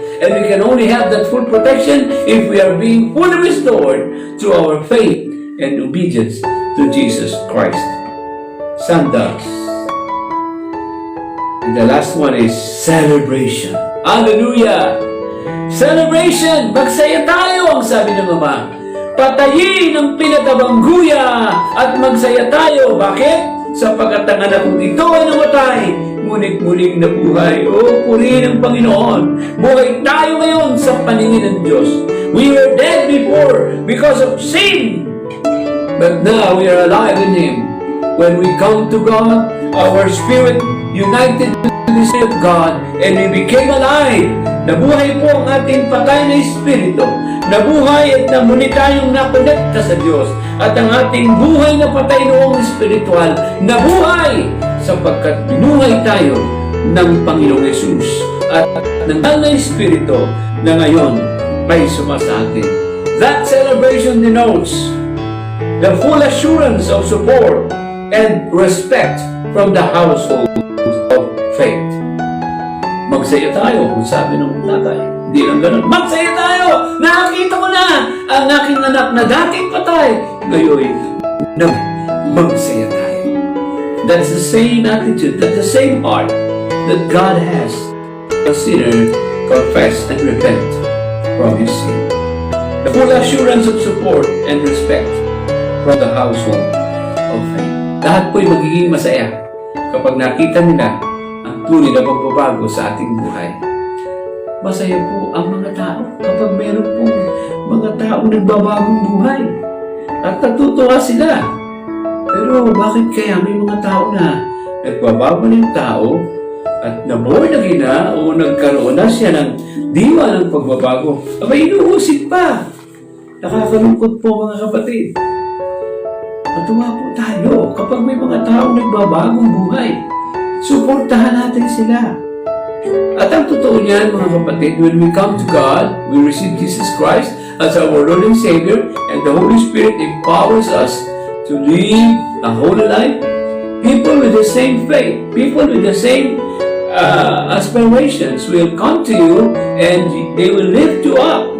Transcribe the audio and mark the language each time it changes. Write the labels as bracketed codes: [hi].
[en] And we can only have that full protection if we are being fully restored through our faith and obedience to Jesus Christ. Sandals. And the last one is celebration. Hallelujah! Celebration! [tl] Magsaya tayo, ang sabi ng Ama. Patayin ang pinagkabangguya at magsaya tayo. Bakit? Sapagkat ang anak kong ito ay namatay, ngunit muling nabuhay. O, purihin ang Panginoon. Buhay tayo ngayon sa paningin ng Diyos. [en] We were dead before because of sin. But now we are alive in Him. When we come to God, our spirit united to the Spirit of God, and we became alive. [tl] Nabuhay po ang ating patay na espiritu. Nabuhay at namuli tayong nakonekta sa Diyos. At ang ating buhay na patay noong espiritual, nabuhay sapagkat binuhay tayo ng Panginoong Yesus. At ng banal na espiritu na ngayon may sumasa atin. [en] That celebration denotes the full assurance of support and respect from the household of faith. [tl] Magsaya tayo, kung sabi ng tatay. Hindi lang ganun. Magsaya tayo! Nakakita ko na ang aking anak na dating patay. Ngayon, magsaya tayo. [en] That's the same attitude, that's the same heart that God has. A sinner confess and repent from his sin. The full assurance of support and respect from the household of faith. [tl] Lahat po'y magiging masaya kapag nakita nila ang tunay na pagbabago sa ating buhay. Masaya po ang mga tao kapag meron pong mga taong nagbabagong buhay. At natutuwa sila. Pero bakit kaya may mga tao na nagbabago ng tao at naborn again na o nagkaroon na siya ng diwa ng pagbabago? Abay, inuusig pa. Nakakalungkot po mga kapatid. Matuwa po tayo kapag may mga taong nagbabagong buhay. Suportahan natin sila. At ang totoo niyan, mga kapatid, [en] when we come to God, we receive Jesus Christ as our Lord and Savior, and the Holy Spirit empowers us to live a holy life. People with the same faith, people with the same aspirations will come to you and they will lift you up.